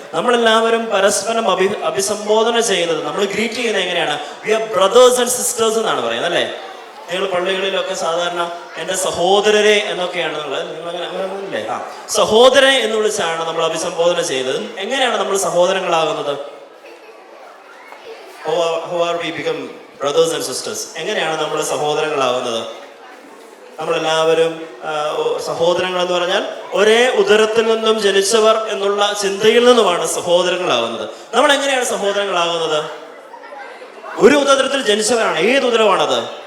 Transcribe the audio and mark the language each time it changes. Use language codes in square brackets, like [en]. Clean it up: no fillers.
[ml] നമ്മളെല്ലാവരും പരസ്പരം അഭിസംബോധന ചെയ്യുന്നത്, നമ്മൾ ഗ്രീറ്റ് ചെയ്യുന്നത് എങ്ങനെയാണ്? [en] we are brothers and sisters [ml] എന്നാണ് പറയുന്നത്, അല്ലേ? നിങ്ങൾ പള്ളികളിലൊക്കെ സാധാരണ എൻ്റെ സഹോദരരെ എന്നൊക്കെയാണ് നിങ്ങളല്ലേ സഹോദരൻ എന്ന് വിളിച്ചാണ് നമ്മൾ അഭിസംബോധന ചെയ്തത്. എങ്ങനെയാണ് നമ്മൾ സഹോദരങ്ങളാകുന്നത്? [en] How are we become brothers and sisters? [ml] എങ്ങനെയാണ് നമ്മൾ സഹോദരങ്ങളാകുന്നത്? നമ്മളെല്ലാവരും സഹോദരങ്ങൾ എന്ന് പറഞ്ഞാൽ ഒരേ ഉദരത്തിൽ നിന്നും ജനിച്ചവർ എന്നുള്ള ചിന്തയിൽ നിന്നുമാണ് സഹോദരങ്ങളാകുന്നത്. നമ്മൾ എങ്ങനെയാണ് സഹോദരങ്ങളാകുന്നത്? ഒരു ഉദരത്തിൽ ജനിച്ചവരാണ്. ഏത് ഉദരമാണത്?